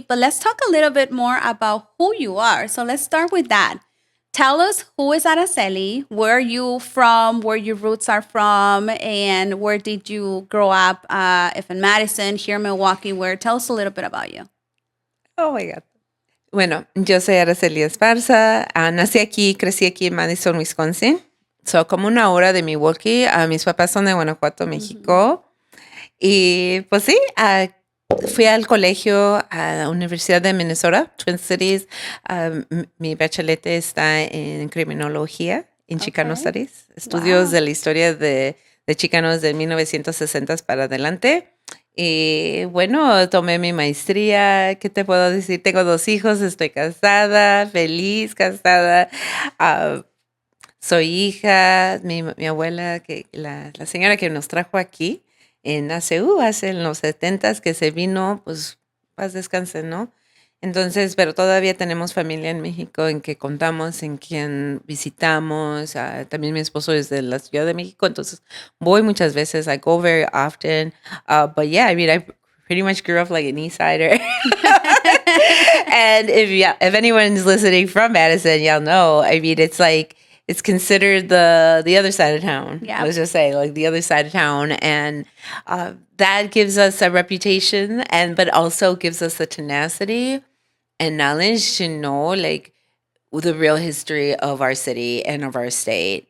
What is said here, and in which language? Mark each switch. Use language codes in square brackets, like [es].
[en] But let's talk a little bit more about who you are. So let's start with that. Tell us, who is Araceli? Where are you from? Where your roots are from? And where did you grow up? If in Madison, here in Milwaukee, tell us a little bit about you. Oh, my God. [es] Bueno, yo soy Araceli Esparza. Nací aquí, crecí aquí en Madison, Wisconsin. So, como una hora de Milwaukee. Mis papás son de Guanajuato, México. Y pues sí, fui al colegio a la Universidad de Minnesota, Twin Cities. Mi bachelete está en criminología, en Chicano Studies. Estudios de la historia de chicanos de 1960 para adelante. Y bueno, tomé mi maestría. ¿Qué te puedo decir? Tengo 2 hijos, estoy casada, feliz, casada. Soy hija, mi abuela, la señora que nos trajo aquí en ACU hace en los 70s que se vino, pues paz descanse, ¿no? Entonces, pero todavía tenemos familia en México en que contamos, en quien visitamos. También mi esposo es de la Ciudad de México, entonces voy muchas veces. [en] I go very often. But yeah, I mean, I pretty much grew up like an East Sider. And if anyone's listening from Madison, y'all know, I mean, it's considered the other side of town. Yeah. Let's just say, like, the other side of town. And that gives us a reputation, but also gives us the tenacity and knowledge to know, like, the real history of our city and of our state.